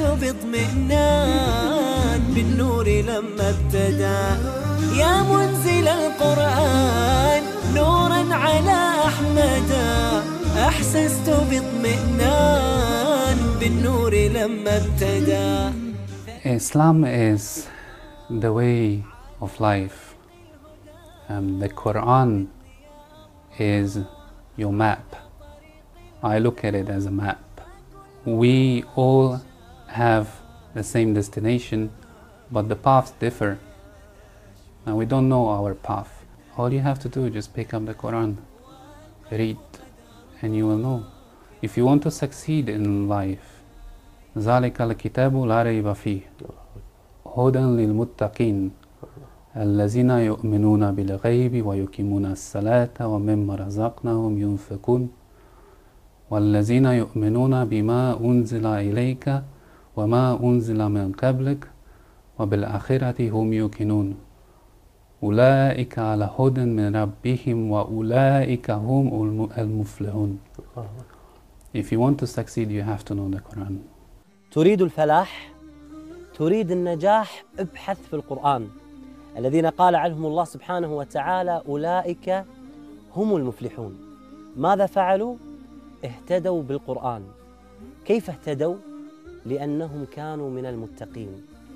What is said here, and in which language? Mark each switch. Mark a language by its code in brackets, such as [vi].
[ar] اطمئنان بالنور لما ابتدى يا منزل القرآن نورا على أحمد أحسست باطمئنان بالنور لما ابتدى. [en] Islam is the way of life, and the Quran is your map. I look at it as a map. We all have the same destination, but the paths differ. Now we don't know our path. All you have to do is just pick up the Quran, read, and you will know. If you want to succeed in life, [ar] ذَلِكَ الْكِتَابُ لَا رَيْبَ فِيهِ هُدًى لِلْمُتَّقِينَ الَّذِينَ يُؤْمِنُونَ بِالْغَيْبِ وَيُقِيمُونَ الصَّلَاةَ وَمِمَّا رَزَقْنَاهُمْ يُنْفِقُونَ وَالَّذِينَ يُؤْمِنُونَ بِمَا أُنْزِلَ إِلَيْكَ وَمَا أُنزِلَ مِنْ قَبْلِكَ وَبِالْآخِرَةِ هُمْ يُوقِنُونَ أُولَئِكَ عَلَى هُدًى مِنْ رَبِّهِمْ وَأُولَئِكَ هُمْ الْمُفْلِحُونَ. [en] If you want to succeed, you have to know the Quran. [ar] تريد الفلاح، تريد النجاح، ابحث في القرآن الذين قال عنهم الله سبحانه وتعالى أولئك هم المفلحون. ماذا فعلوا؟ اهتدوا بالقرآن. كيف اهتدوا؟ لأنهم كانوا من المتقين.